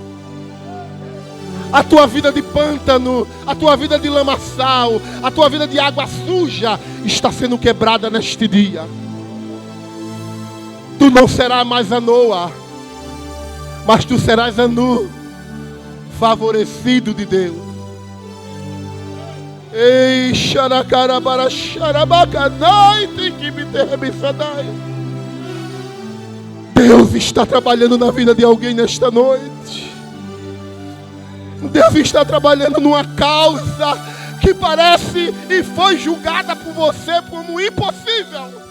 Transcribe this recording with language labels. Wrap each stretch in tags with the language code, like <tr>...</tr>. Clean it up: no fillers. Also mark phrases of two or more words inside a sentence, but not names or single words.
<pt>A tua vida de pântano, a tua vida de lamaçal, a tua vida de água suja está sendo quebrada neste dia. Tu não serás mais a Noa, mas tu serás Anu, favorecido de Deus. Ei, xaracarabara, xarabacanai, tem que me terrebiçadai. Deus está trabalhando na vida de alguém nesta noite. Deus está trabalhando numa causa que parece e foi julgada por você como impossível.</pt>